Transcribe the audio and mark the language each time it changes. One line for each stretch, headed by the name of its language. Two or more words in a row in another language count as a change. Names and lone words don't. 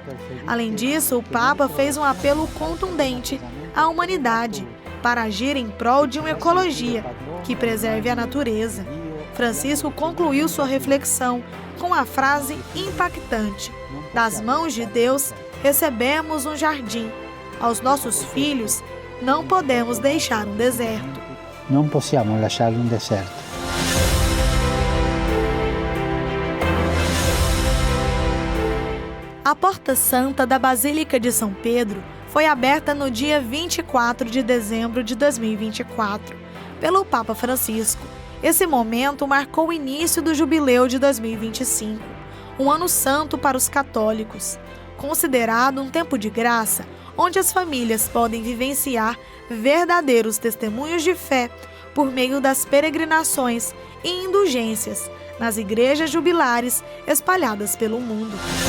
Portuguese: Além disso, o Papa fez um apelo contundente à humanidade para agir em prol de uma ecologia que preserve a natureza. Francisco concluiu sua reflexão com a frase impactante: das mãos de Deus recebemos um jardim. Aos nossos filhos não podemos deixar um deserto.
Italian: Não possiamo lasciare un deserto.
Portuguese: A Porta Santa da Basílica de São Pedro foi aberta no dia 24 de dezembro de 2024 pelo Papa Francisco. Esse momento marcou o início do jubileu de 2025, um ano santo para os católicos, considerado um tempo de graça, onde as famílias podem vivenciar verdadeiros testemunhos de fé por meio das peregrinações e indulgências nas igrejas jubilares espalhadas pelo mundo.